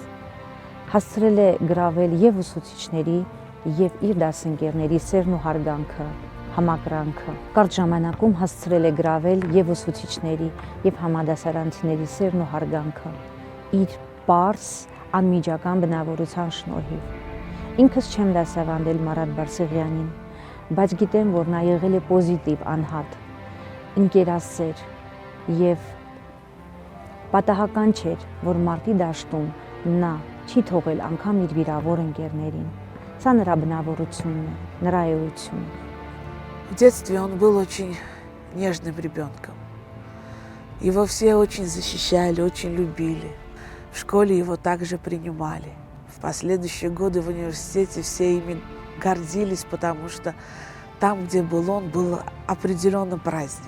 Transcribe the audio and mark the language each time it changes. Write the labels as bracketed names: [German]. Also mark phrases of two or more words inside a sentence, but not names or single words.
[Armenian] հասցրել է գրավել եւ ուսուցիչների, եւ իր դասընկերների սերն ու հարգանքը, համակրանքը։ Կարճ ժամանակում հասցրել է գրավել եւ ուսուցիչների եւ համադասարանցիների սերն ու հարգանքը իր պարզ անմիջական բնավորության շնորհիվ։ Ինքս չեմ դասավանդել Մարաթ Բարսեղյանին, բայց գիտեմ, որ նա եղել է պոզիտիվ անհատ, ընկերասեր եւ պատահական չէր, որ մարտի դաշտում նա չի թողել անգամ իր վիրավոր ընկերներին։ Սա նրա բնավորությունն է, նրա էությունը։ [Russian] В детстве он был очень нежным ребенком. Его все очень защищали, очень любили. В школе его также принимали. В последующие годы в университете все ими гордились, потому что там, где был он, был определенный праздник.